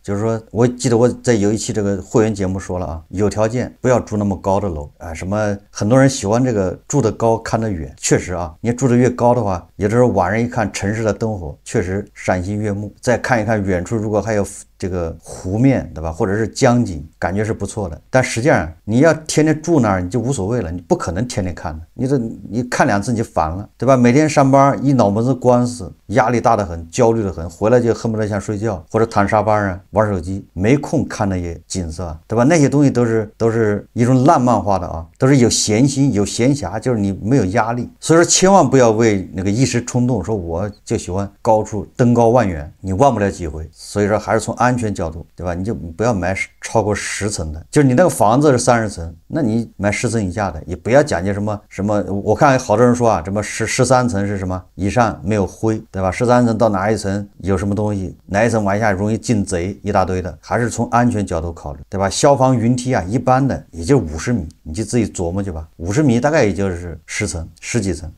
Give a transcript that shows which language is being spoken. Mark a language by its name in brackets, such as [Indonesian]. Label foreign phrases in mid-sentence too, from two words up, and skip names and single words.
[Chinese] 就是說我記得我在有一期這個會員節目說了有條件不要住那麼高的樓什麼很多人喜歡這個住得高看得遠，確實你住得越高的話，有的時候晚上一看城市的燈火確實賞心悅目，再看一看遠處如果還有這個湖面對吧，或者是江景，感覺是不錯的。但實際上你要天天住那兒你就無所謂了，你不可能天天看的，你看2次你就煩了對吧？每天上班一腦門子官司，壓力大得很，焦慮得很，回來就恨不得想睡覺或者躺沙發上玩手機，沒空看那些景色對吧？那些東西都是一種浪漫化的都是有閒心有閒暇，就是你沒有壓力。所以說千萬不要為那個一時衝動說我就喜歡高處登高望遠，你望不了幾回。所以說還是從安全角度對吧？你就不要買超過10 層的，就是你那個房子是30層，那你買10層以下的，也不要講究什麼。我看好多人說什麼13層是什麼以上沒有灰對吧？13層到哪一層有什麼東西，哪一層往下容易進賊，一大堆的，還是從安全角度考慮對吧？消防雲梯一般的也就50米，你就自己琢磨去吧。50米大概也就是10層10幾層。